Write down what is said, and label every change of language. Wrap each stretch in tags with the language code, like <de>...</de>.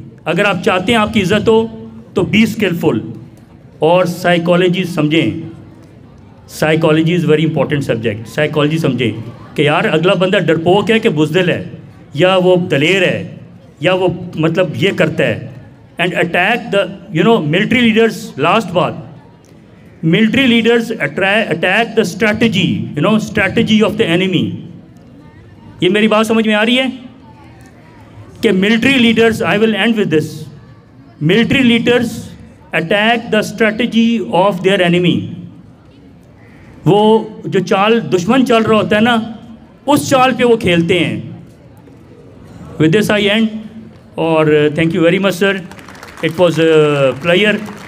<ur>اگر آپ چاہتے ہیں آپ کی عزت ہو تو</ur> <en>Be skilful.</en> <ur>اور سائیکالوجی سمجھیں.</ur> <en>Psychology is very important subject.</en> <ur>Psychology سمجھیں کہ یار اگلا بندہ ڈرپوک ہے کہ بزدل ہے، یا وہ دلیر ہے، یا وہ مطلب یہ کرتا ہے.</ur> <en>And attack the military leaders.</en> <ur>Last بات،</ur> <en>military leaders attack the strategy, strategy of the enemy.</en> <ur>یہ میری بات سمجھ میں آ رہی ہے کہ</ur> <en>military leaders, I will end with this, military leaders attack the strategy of their enemy.</en> <ur>وہ جو چال دشمن چل رہا ہوتا ہے نا اس چال پہ وہ کھیلتے ہیں.</ur> <en>With this I end, اور thank you very much sir, it was a pleasure.</en>